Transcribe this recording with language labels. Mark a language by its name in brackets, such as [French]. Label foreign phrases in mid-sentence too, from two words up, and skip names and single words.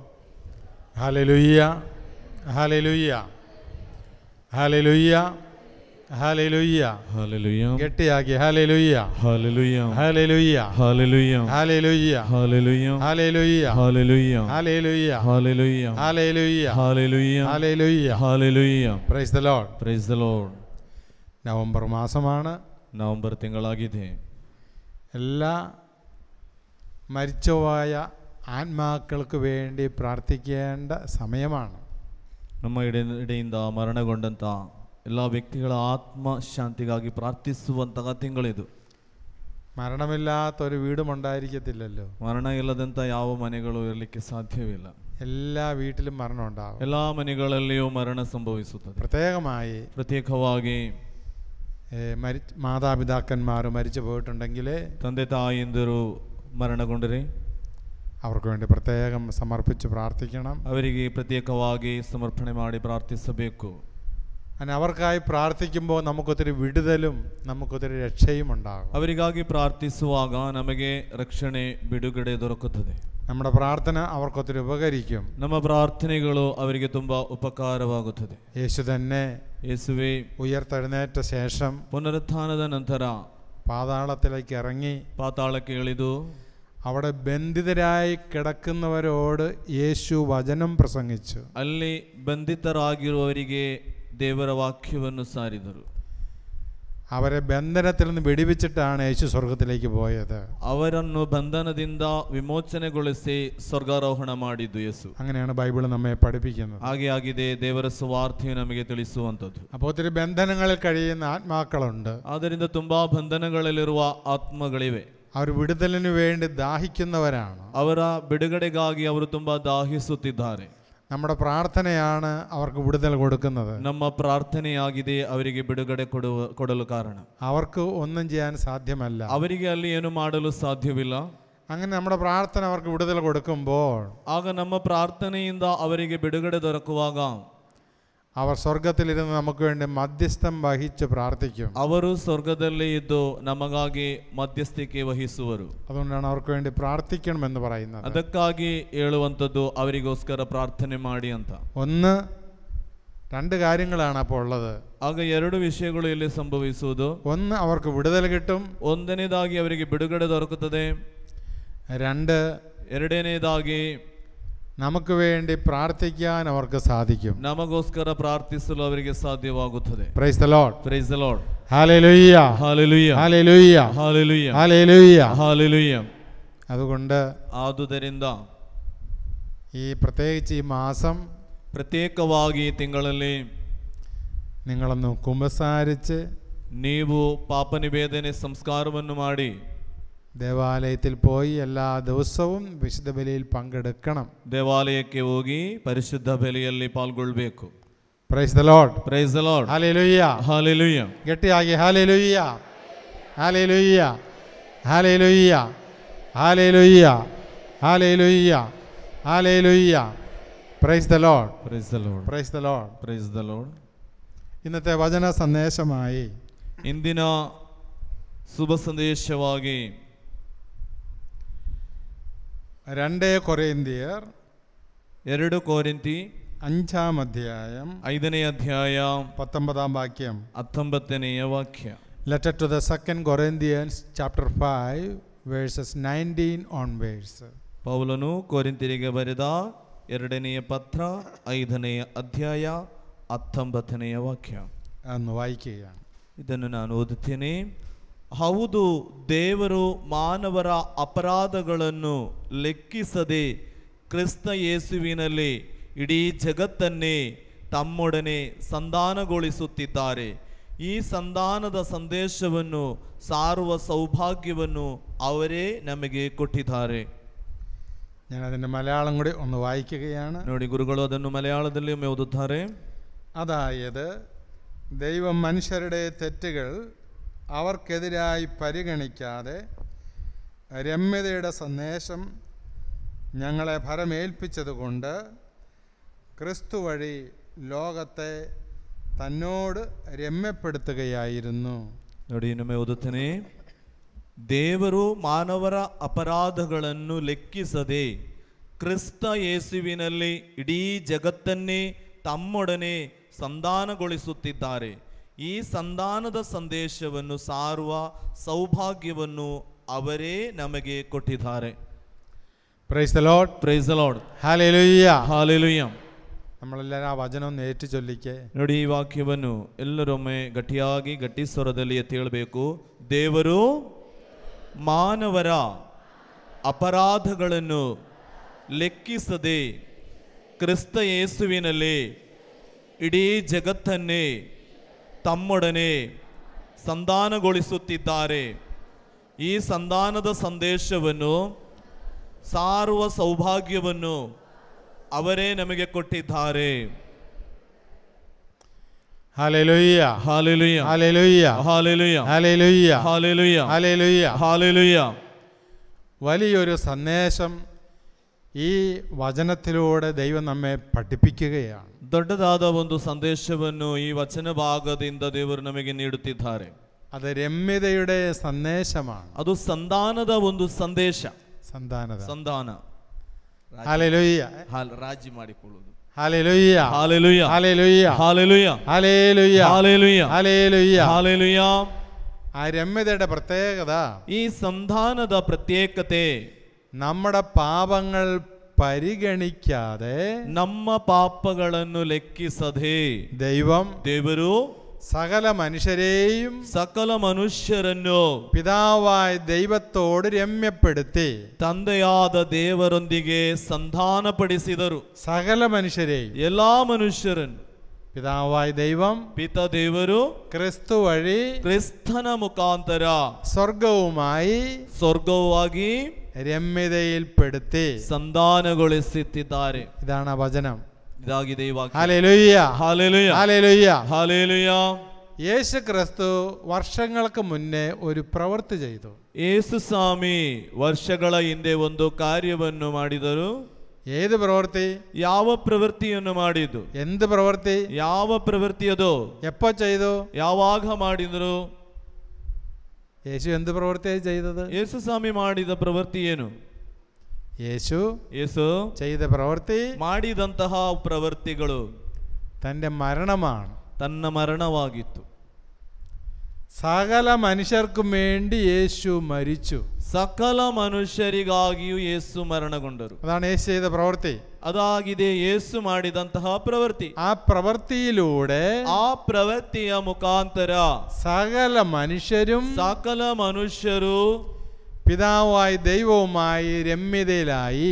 [Malayalam] ഹല്ലേലൂയ ഹല്ലേലൂയ ഹല്ലേലൂയ ഹല്ലേലൂയ ഹല്ലേലൂയ ഗട്ടിയാക്കി ഹല്ലേലൂയ ഹല്ലേലൂയ ഹല്ലേലൂയ ഹല്ലേലൂയ ഹല്ലേലൂയ ഹല്ലേലൂയ ഹല്ലേലൂയ ഹല്ലേലൂയ ഹല്ലേലൂയ ഹല്ലേലൂയ ഹല്ലേലൂയ ഹല്ലേലൂയ ഹല്ലേലൂയ ഹല്ലേലൂയ [English] Praise the Lord. Praise the Lord. [Malayalam] നവംബർ മാസമാണ്. [Kannada] ನವೆಂಬರ್ ತಿಂಗಳಾಗಿದೆ. [Malayalam] എല്ലാ മരിച്ചുപോയ ആത്മാക്കൾക്ക് വേണ്ടി പ്രാർത്ഥിക്കേണ്ട സമയമാണ്. [Kannada] ನಮ್ಮ ಇಡೆಯಿಂದ ಮರಣಗೊಂಡಂಥ ಎಲ್ಲ ವ್ಯಕ್ತಿಗಳ ಆತ್ಮ ಶಾಂತಿಗಾಗಿ ಪ್ರಾರ್ಥಿಸುವಂತಹ ತಿಂಗಳಿದು. [Malayalam] മരണമില്ലാത്തൊരു വീടും ഉണ്ടായിരിക്കത്തില്ലല്ലോ. [Kannada] ಮರಣ ಇಲ್ಲದಂಥ ಯಾವ ಮನೆಗಳು ಇರಲಿಕ್ಕೆ ಸಾಧ್ಯವಿಲ್ಲ. [Malayalam] എല്ലാ വീട്ടിലും മരണം ഉണ്ടാകും. [Kannada] ಎಲ್ಲ ಮನೆಗಳಲ್ಲಿಯೂ ಮರಣ ಸಂಭವಿಸುತ್ತದೆ. ಪ್ರತ್ಯೇಕವಾಗಿ [Malayalam] മാതാപിതാക്കന്മാർ മരിച്ചു പോയിട്ടുണ്ടെങ്കിൽ [Kannada] ತಂದೆ ತಾಯಿಯಂದಿರು ಮರಣಗೊಂಡರೆ [Malayalam] അവർക്ക് വേണ്ടി പ്രത്യേകം സമർപ്പിച്ച് പ്രാർത്ഥിക്കണം. [Kannada] ಅವರಿಗೆ ಪ್ರತ್ಯೇಕವಾಗಿ ಸಮರ್ಪಣೆ ಮಾಡಿ ಪ್ರಾರ್ಥಿಸಬೇಕು. [Malayalam] അങ്ങനെ അവർക്കായി പ്രാർത്ഥിക്കുമ്പോൾ നമുക്കൊത്തിരി വിടുതലും നമുക്കൊത്തിരി രക്ഷയും ഉണ്ടാകും. [Kannada] ಅವರಿಗಾಗಿ ಪ್ರಾರ್ಥಿಸುವಾಗ ನಮಗೆ ರಕ್ಷಣೆ ಬಿಡುಗಡೆ ದೊರಕುತ್ತದೆ. [Malayalam] നമ്മുടെ പ്രാർത്ഥന അവർക്കൊത്തിരി ഉപകരിക്കും. [Kannada] ನಮ್ಮ ಪ್ರಾರ್ಥನೆಗಳು ಅವರಿಗೆ ತುಂಬಾ ಉಪಕಾರವಾಗುತ್ತದೆ. [Malayalam] യേശു തന്നെ [Kannada] ಯೇಸುವೆ [Malayalam] ഉയർത്തെഴുന്നേറ്റ ശേഷം [Kannada] ಪುನರುತ್ಥಾನದ ನಂತರ [Malayalam] പാതാളത്തിലേക്ക് ഇറങ്ങി [Kannada] ಪಾತಾಳಕ್ಕೆ ಇಳಿದು [Malayalam] അവിടെ ബന്ധിതരായി കിടക്കുന്നവരോട് യേശു വചനം പ്രസംഗിച്ചു. [Kannada] ಅಲ್ಲಿ ಬಂಧಿತರಾಗಿರುವವರಿಗೆ ದೇವರ ವಾಕ್ಯವನ್ನು ಸಾರಿದರು. [Malayalam] അവരെ ബന്ധനത്തിൽ നിന്ന് വെടിവെച്ചിട്ടാണ് യേശു സ്വർഗത്തിലേക്ക് പോയത്. [Kannada] ಅವರನ್ನು ಬಂಧನದಿಂದ ವಿಮೋಚನೆಗೊಳಿಸಿ ಸ್ವರ್ಗಾರೋಹಣ ಮಾಡಿದ್ದು ಯೇಸು. [Malayalam] അങ്ങനെയാണ് ബൈബിൾ നമ്മെ പഠിപ്പിക്കുന്നത്. [Kannada] ಹಾಗೆ ಆಗಿದೆ ದೇವರ ಸುವಾರ್ತೆಯು ನಮಗೆ ತಿಳಿಸುವಂಥದ್ದು. [Malayalam] അപ്പോൾ ഒത്തിരി ബന്ധനങ്ങളിൽ കഴിയുന്ന ആത്മാക്കളുണ്ട്. [Kannada] ಆದ್ದರಿಂದ ತುಂಬಾ ಬಂಧನಗಳಲ್ಲಿರುವ ಆತ್ಮಗಳಿವೆ. [Malayalam] അവർ വിടുതലിന് വേണ്ടി ദാഹിക്കുന്നവരാണ്. [Kannada] ಅವರ ಬಿಡುಗಡೆಗಾಗಿ ಅವರು ತುಂಬಾ ದಾಹಿಸುತ್ತಿದ್ದಾರೆ. [Malayalam] നമ്മുടെ പ്രാർത്ഥനയാണ് അവർക്ക് വിടുതൽ കൊടുക്കുന്നത്. [Kannada] ನಮ್ಮ ಪ್ರಾರ್ಥನೆಯಾಗಿದೆ ಅವರಿಗೆ ಬಿಡುಗಡೆ ಕೊಡಲು ಕಾರಣ. [Malayalam] അവർക്ക് ഒന്നും ചെയ്യാൻ സാധ്യമല്ല. [Kannada] ಅವರಿಗೆ ಅಲ್ಲಿ ಏನು ಮಾಡಲು ಸಾಧ್ಯವಿಲ್ಲ. [Malayalam] അങ്ങനെ നമ്മുടെ പ്രാർത്ഥന അവർക്ക് വിടുതൽ കൊടുക്കുമ്പോൾ [Kannada] ಆಗ ನಮ್ಮ ಪ್ರಾರ್ಥನೆಯಿಂದ ಅವರಿಗೆ ಬಿಡುಗಡೆ ದೊರಕುವಾಗ [Malayalam] അവർ സ്വർഗത്തിലിരുന്ന് നമുക്ക് വേണ്ടി മധ്യസ്ഥം വഹിച്ച് പ്രാർത്ഥിക്കും. [Kannada] ಅವರು ಸ್ವರ್ಗದಲ್ಲಿ ಇದ್ದು ನಮಗಾಗಿ ಮಧ್ಯಸ್ಥಿಕೆ ವಹಿಸುವರು. [Malayalam] അതുകൊണ്ടാണ് അവർക്ക് വേണ്ടി പ്രാർത്ഥിക്കണമെന്ന് പറയുന്നത്. [Kannada] ಅದಕ್ಕಾಗಿ ಹೇಳುವಂಥದ್ದು ಅವರಿಗೋಸ್ಕರ ಪ್ರಾರ್ಥನೆ ಮಾಡಿ ಅಂತ. [Malayalam] രണ്ട് കാര്യങ്ങളാണ് അപ്പോൾ ഉള്ളത്. [Kannada] ಆಗ ಎರಡು ವಿಷಯಗಳು ಇಲ್ಲಿ ಸಂಭವಿಸುವುದು. [Malayalam] ഒന്ന്, അവർക്ക് വിടുതൽ കിട്ടും. [Kannada] ಒಂದನೇದಾಗಿ ಅವರಿಗೆ ಬಿಡುಗಡೆ ದೊರಕುತ್ತದೆ. [Malayalam] രണ്ട്, [Kannada] ಎರಡನೇದಾಗಿ [Malayalam] നമുക്ക് വേണ്ടി പ്രാർത്ഥിക്കാൻ അവർക്ക് സാധിക്കും. [Kannada] ನಮಗೋಸ್ಕರ ಪ್ರಾರ್ಥಿಸಲು ಅವರಿಗೆ ಸಾಧ್ಯವಾಗುತ್ತದೆ. [English] Praise the Lord. Praise the Lord. [Malayalam] ഹല്ലേലൂയ, ഹല്ലേലൂയ, ഹല്ലേലൂയ, ഹല്ലേലൂയ, ഹല്ലേലൂയ. ഹല്ലേലൂയ. അതുകൊണ്ട് [Kannada] ಆದುದರಿಂದ [Malayalam] ഈ പ്രത്യേകിച്ച് ഈ മാസം [Kannada] ಪ್ರತ್ಯೇಕವಾಗಿ ಈ ತಿಂಗಳಲ್ಲಿ [Malayalam] നിങ്ങളൊന്ന് കുമ്പസാരിച്ച് [Kannada] ನೀವು ಪಾಪ ನಿವೇದನೆ ಸಂಸ್ಕಾರವನ್ನು ಮಾಡಿ [Malayalam] ദേവാലയത്തിൽ പോയി എല്ലാ ദിവസവും വിശുദ്ധ ബലിയിൽ പങ്കെടുക്കണം. [Kannada] ದೇವಾಲಯಕ್ಕೆ ಹೋಗಿ ಪರಿಶುದ್ಧ ಬಲಿಯಲ್ಲಿ ಪಾಲ್ಗೊಳ್ಳಬೇಕು. [English] Praise the Lord. Praise the Lord. [Malayalam] ഹല്ലേലൂയ, ഹല്ലേലൂയ. ഗട്ടിയാಗಿ ഹല്ലേലൂയ, ഹല്ലേലൂയ, ഹല്ലേലൂയ, ഹല്ലേലൂയ, ഹല്ലേലൂയ, ഹല്ലേലൂയ. [English] Praise the Lord. Praise the Lord. Praise the Lord. Praise the Lord. [Malayalam] ഇന്നത്തെ വചന സന്ദേശമായി [Kannada] ಇಂದಿನ ಶುಭ ಸಂದೇಶವಾಗಿ [Malayalam] 2 കൊരിന്ത്യർ [Kannada] 2 ಕೊರಿಂಥಿ [Malayalam] 5-ാം അധ്യായം [Kannada] 5ನೇ ಅಧ್ಯಾಯ [Malayalam] 19-ാം വാക്യം. [Kannada] 19ನೇ ವಾಕ್ಯ. [English] Letter to the 2 Corinthians chapter 5 verses 19 onwards. [Kannada] ಪೌಲನು ಕೊರಿಂಥರಿಗೆ ಬರೆದ 2ನೇ ಪತ್ರ 5ನೇ ಅಧ್ಯಾಯ 19ನೇ ವಾಕ್ಯ. [Malayalam] അന്ന് വായിക്കുകയാണ്. [Kannada] ಇದನ್ನು ನಾನು ಓದುತ್ತೇನೆ. ಹೌದು, ದೇವರು ಮಾನವರ ಅಪರಾಧಗಳನ್ನು ಲೆಕ್ಕಿಸದೆ ಕ್ರಿಸ್ತ ಯೇಸುವಿನಲ್ಲಿ ಇಡೀ ಜಗತ್ತನ್ನೇ ತಮ್ಮೊಡನೆ ಸಂಧಾನಗೊಳಿಸುತ್ತಿದ್ದಾರೆ. ಈ ಸಂಧಾನದ ಸಂದೇಶವನ್ನು ಸಾರುವ ಸೌಭಾಗ್ಯವನ್ನು ಅವರೇ ನಮಗೆ ಕೊಟ್ಟಿದ್ದಾರೆ. [Malayalam] ഞാൻ അതിൻ്റെ മലയാളം കൂടി ഒന്ന് വായിക്കുകയാണ്. [Kannada] ನೋಡಿ, ಗುರುಗಳು ಅದನ್ನು ಮಲಯಾಳದಲ್ಲಿ ಒಮ್ಮೆ ಓದುತ್ತಾರೆ. [Malayalam] അതായത് ദൈവം മനുഷ്യരുടെ തെറ്റുകൾ അവർക്കെതിരായി പരിഗണിക്കാതെ രമ്യതയുടെ സന്ദേശം ഞങ്ങളെ ഭരമേൽപ്പിച്ചതുകൊണ്ട് ക്രിസ്തു വഴി ലോകത്തെ തന്നോട് രമ്യപ്പെടുത്തുകയായിരുന്നു. [Kannada] ನೋಡಿ, ಇನ್ನೊಮ್ಮೆ ಓದುತ್ತೇನೆ. ದೇವರು ಮಾನವರ ಅಪರಾಧಗಳನ್ನು ಲೆಕ್ಕಿಸದೆ ಕ್ರಿಸ್ತ ಯೇಸುವಿನಲ್ಲಿ ಇಡೀ ಜಗತ್ತನ್ನೇ ತಮ್ಮೊಡನೆ ಸಂಧಾನಗೊಳಿಸುತ್ತಿದ್ದಾರೆ. ಈ ಸಂಧಾನದ ಸಂದೇಶವನ್ನು ಸಾರುವ ಸೌಭಾಗ್ಯವನ್ನು ಅವರೇ ನಮಗೆ ಕೊಟ್ಟಿದ್ದಾರೆ. [English] Praise the Lord. Praise the Lord. [Malayalam] ഹല്ലേലൂയ, [Kannada] ಹಾಲೆಲೂಯ. [Malayalam] നമ്മളെല്ലാവരും ആ വചനം ഒന്ന് ഏറ്റു ചൊല്ലിക്കേ. [Kannada] ನೋಡಿ, ಈ ವಾಕ್ಯವನ್ನು ಎಲ್ಲರೊಮ್ಮೆ ಗಟ್ಟಿಯಾಗಿ ಗಟ್ಟಿ ಸ್ವರದಲ್ಲಿ ಎತ್ತಿ ಹೇಳಬೇಕು. ದೇವರು ಮಾನವರ ಅಪರಾಧಗಳನ್ನು ಲೆಕ್ಕಿಸದೆ ಕ್ರಿಸ್ತ ಯೇಸುವಿನಲ್ಲಿ ಇಡೀ ಜಗತ್ತನ್ನೇ ತಮ್ಮೊಡನೆ ಸಂಧಾನಗೊಳಿಸುತ್ತಿದ್ದಾರೆ. ಈ ಸಂಧಾನದ ಸಂದೇಶವನ್ನು ಸಾರುವ ಸೌಭಾಗ್ಯವನ್ನು ಅವರೇ ನಮಗೆ ಕೊಟ್ಟಿದ್ದಾರೆ. [Malayalam] ഹല്ലേലൂയ, [Kannada] ಹಾಲೆಲೂಯ, [Malayalam] ഹല്ലേലൂയ, [Kannada] ಹಾಲೆಲೂಯ, [Malayalam] ഹല്ലേലൂയ, [Kannada] ಹಾಲೆಲೂಯ, [Malayalam] ഹല്ലേലൂയ. [Kannada] ಹಾಲೆಲೂಯ. [Malayalam] വലിയൊരു സന്ദേശം ഈ വചനത്തിലൂടെ ദൈവം നമ്മെ പഠിപ്പിക്കുകയാണ്. [Kannada] ದೊಡ್ಡದಾದ ಒಂದು ಸಂದೇಶವನ್ನು ಈ ವಚನ ಭಾಗದಿಂದ ದೇವರು ನಮಗೆ ನೀಡುತ್ತಿದ್ದಾರೆ. [Malayalam] അത് രമ്യതയുടെ സന്ദേശമാണ്. [Kannada] ಅದು ಸಂಧಾನದ ಒಂದು ಸಂದೇಶ. ಸಂಧಾನ. [Malayalam] ഹല്ലേലൂയ, [Kannada] ರಾಜಿ ಮಾಡಿಕೊಳ್ಳುವುದು. [Malayalam] ഹല്ലേലൂയ, [Kannada] ಹಾಲೆಲೂಯ, [Malayalam] ഹല്ലേലൂയ, [Kannada] ಹಾಲೆಲೂಯ, [Malayalam] ഹല്ലേലൂയ, [Kannada] ಹಾಲೆಲೂಯ, [Malayalam] ഹല്ലേലൂയ. [Kannada] ಹಾಲೆಲೂಯ. [Malayalam] ആ രമ്യതയുടെ പ്രത്യേകത, [Kannada] ಈ ಸಂಧಾನದ ಪ್ರತ್ಯೇಕತೆ [Malayalam] നമ്മുടെ പാപങ്ങൾ പരിഗണിക്കാതെ [Kannada] ನಮ್ಮ ಪಾಪಗಳನ್ನು ಲೆಕ್ಕಿಸದೆ ದೇವರು [Malayalam] സകല മനുഷ്യരെയും [Kannada] ಸಕಲ ಮನುಷ್ಯರನ್ನು [Malayalam] പിതാവായ ദൈവത്തോട് രമ്യപ്പെടുത്തി [Kannada] ತಂದೆಯಾದ ದೇವರೊಂದಿಗೆ ಸಂಧಾನಪಡಿಸಿದರು. [Malayalam] സകല മനുഷ്യരെയും, [Kannada] ಎಲ್ಲಾ ಮನುಷ್ಯರನ್ನು [Malayalam] പിതാവായ ദൈവം [Kannada] ಪಿತ ದೇವರು [Malayalam] ക്രിസ്തു വഴി [Kannada] ಕ್ರಿಸ್ತನ ಮುಖಾಂತರ [Malayalam] സ്വർഗവുമായി രമ്യതയിൽപ്പെടുത്തി [Kannada] ಸಂಧಾನಗೊಳಿಸುತ್ತಿದ್ದಾರೆ. [Malayalam] ഇതാണ് വചനം. [Kannada] ಇದಾಗಿದೆ ಈ ವಾಕ್ಯ. [Malayalam] ഹല്ലേലൂയ, ഹല്ലേലൂയ, ഹല്ലേലൂയ, ഹല്ലേലൂയ. യേശു ക്രിസ്തു വർഷങ്ങൾക്ക് മുന്നേ ഒരു പ്രവൃത്തി ചെയ്തു. [Kannada] ಯೇಸು ಸ್ವಾಮಿ ವರ್ಷಗಳ ಹಿಂದೆ ಒಂದು ಕಾರ್ಯವನ್ನು ಮಾಡಿದರು. [Malayalam] ഏത് പ്രവൃത്തി? [Kannada] ಯಾವ ಪ್ರವೃತ್ತಿಯನ್ನು ಮಾಡಿದ್ದು? [Malayalam] എന്ത് പ്രവൃത്തി? [Kannada] ಯಾವ ಪ್ರವೃತ್ತಿ ಅದು? [Malayalam] എപ്പോ ചെയ്തു? [Kannada] ಯಾವಾಗ ಮಾಡಿದರು? [Malayalam] യേശു എന്ത് പ്രവൃത്തിയായി ചെയ്തത്? [Kannada] ಯೇಸು ಸ್ವಾಮಿ ಮಾಡಿದ ಪ್ರವೃತ್ತಿ ಏನು? [Malayalam] യേശു ചെയ്ത പ്രവൃത്തി, [Kannada] ಮಾಡಿದಂತಹ ಪ್ರವೃತ್ತಿಗಳು [Malayalam] തന്റെ മരണമാണ്. [Kannada] ತನ್ನ ಮರಣವಾಗಿತ್ತು. [Malayalam] സകല മനുഷ്യർക്കും വേണ്ടി യേശു മരിച്ചു. [Kannada] ಸಕಲ ಮನುಷ್ಯರಿಗಾಗಿಯೂ ಯೇಸು ಮರಣಗೊಂಡರು. [Malayalam] അതാണ് യേശു ചെയ്ത പ്രവൃത്തി. [Kannada] ಅದಾಗಿದೆ ಯೇಸು ಮಾಡಿದಂತಹ ಪ್ರವೃತ್ತಿ. [Malayalam] ആ പ്രവൃത്തിയിലൂടെ [Kannada] ಆ ಪ್ರವೃತ್ತಿಯ ಮುಖಾಂತರ [Malayalam] സകല മനുഷ്യരും [Kannada] ಸಕಲ ಮನುಷ್ಯರು [Malayalam] പിതാവായി ദൈവവുമായി രമ്യതയിലായി